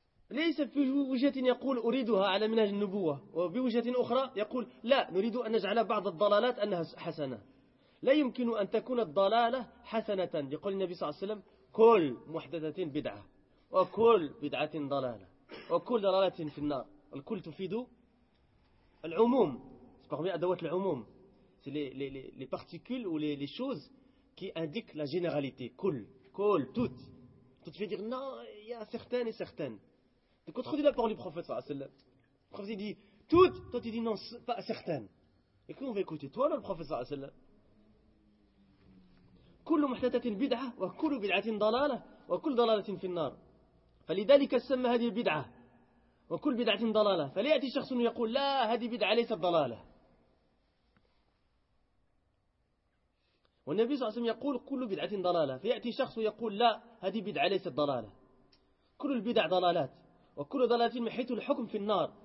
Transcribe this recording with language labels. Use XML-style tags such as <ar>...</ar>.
<ar>ليس في وجهة يقول أريدها على منهج النبوة، وفي وجهة أخرى يقول لا نريد أن نجعل بعض الضلالات أنها حسنة. لا يمكن أن تكون الضلالة حسنة، يقول النبي صلى الله عليه وسلم كل محدثة بدعة وكل بدعة ضلالة وكل ضلالة في النار. الكل تفيد العموم،</ar> <fr>parmi</fr> <ar>أدوات العموم</ar> <fr>c'est les particules ou les choses qui indiquent la généralité. كل toutes veut dire non il y a certaines et certaines. Tu contredis la parole du prophète</fr> <ar>صلى الله عليه وسلم.</ar> <fr>Le prophète dit toutes, toi tu dis non pas certaines. Et qui on va écouter, toi ou le prophète صلى الله عليه وسلم؟</fr> <ar>كل محدثة بدعة وكل بدعة ضلالة وكل ضلالة في النار. فلذلك سمى هذه البدعة وكل بدعة ضلالة. فليأتي شخص يقول لا هذه بدعة ليست ضلالة، والنبي صلى الله عليه وسلم يقول كل بدعة ضلالة. فيأتي شخص يقول لا هذه بدعة ليست ضلالة، كل البدع ضلالات وكل ضلالة من حيث الحكم في النار.</ar>